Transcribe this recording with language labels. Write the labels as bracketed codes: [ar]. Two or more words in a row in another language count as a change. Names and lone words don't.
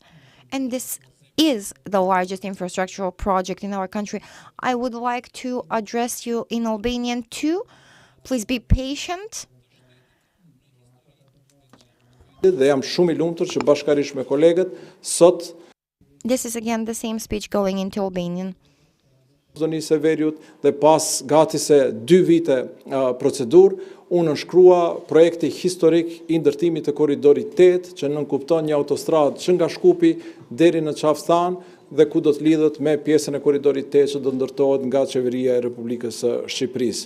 [en] And this is the largest infrastructural project in our country. I would like to address you in Albanian too. Please be patient. This is again the same speech going into Albanian. [sq] Zoni Severiut dhe pas gati se 2 vite procedurë, unë shkrua projekti historik i ndërtimit të korridorit 8, që nënkupton një autostradë që nga Shkupi deri në Qafstan dhe ku do të lidhet me pjesën e korridorit 8 që do ndërtohet nga qeveria e Republikës së Shqipërisë.